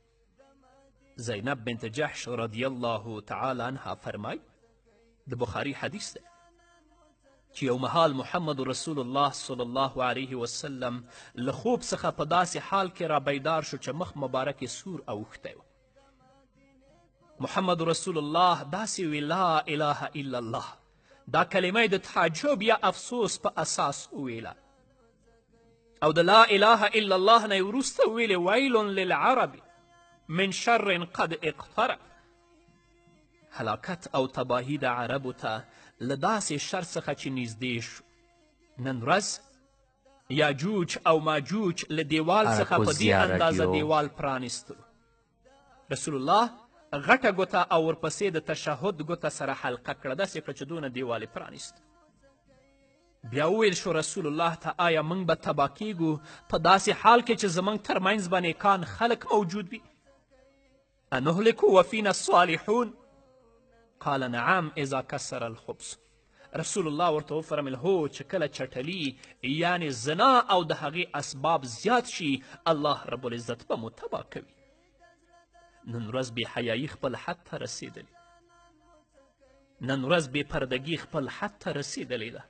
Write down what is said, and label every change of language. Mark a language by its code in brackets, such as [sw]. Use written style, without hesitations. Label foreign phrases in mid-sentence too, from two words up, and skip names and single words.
[ps] زینب بنت جحش [ar] رضی الله تعالی عنها [ps] فرمای، د بخاري حدیث دی چې یو مهال محمد رسول الله [ar] صلی الله علیه وسلم [ps] له خوب څخه په داسې حال کې را بیدار شو چې مخ مبارک یې سور اوښتی و. محمد رسول الله داسې وی [ar] لا اله الا الله، [ps] دا کلمه د تعجب یا افسوس په اساس وویله، او د [ar] لا اله الا الله [ps] نه یې وروسته ویلې [ar] ویل للعرب من شر قد اقترب. [ps] هلاکت او تباهی د عربو ته له داسې شر څخه چې نږدې شو. نن ورځ یاجوج او ماجوج له دیوال څخه په دې اندازه دیوال پرانیستلو. رسول الله غټه ګوته او ورپسې د تشهد ګوته سره حلقه کړه، داسې کړه چې دونه دیوال یې پرانیست. بیا وویل شو رسول الله ته آیا موږ به تباه کیږو په داسې حال کې چې زموږ ترمنځ به نیکان خلک موجود وي؟ [ar] انهلک وفینا الصالحون؟ قال نعم اذا کسر الخبز. [ps] رسول الله ورته وفرمیل هو چې کله چټلي یعنې زنا او د هغې اسباب زیات شي [ar] الله رب العزت [ps] به مو تباه کوي. نن ورځ بې حیایي خپل حد ته رسېدلې، نن ورځ بې پردګي خپل حد ته رسېدلې ده.